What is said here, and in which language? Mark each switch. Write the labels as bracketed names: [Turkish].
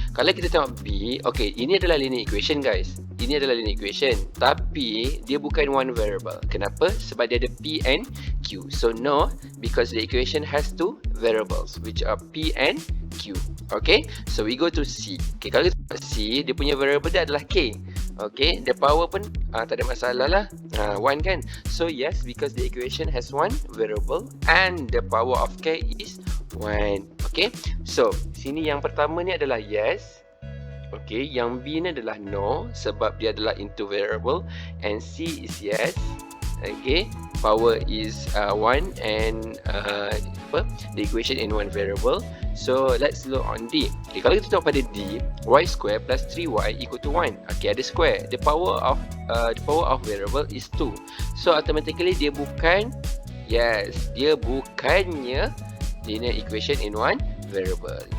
[Malay] Kalau kita tengok B, okay, ini adalah linear equation guys. Ini adalah linear equation, tapi dia bukan [English] one variable. [Malay] Kenapa? Sebab dia ada P and Q. [English] So no, because the equation has two variables which are P and Q. Okay, so we go to C. [Malay] Okay, kalau kita tengok C, dia punya variable dia adalah K. Okay, [English] the power [Malay] pun tak ada masalah lah, 1 kan. [English] So yes, because the equation has one variable and the power of K is 1. [Malay] Okay, so sini yang pertama ni adalah yes. Okay, yang B ni adalah no, sebab dia adalah [English] into variable. And C is yes. Okay, power is 1 and the equation in one variable. So let's look on D. Okay, [Malay] kalau kita tengok pada [English] D, y square plus 3y equal to 1. Okay, ada square. The power of variable is 2. So automatically [Malay] dia bukan, [English] yes, [Malay] dia bukannya [English] linear equation in one variable.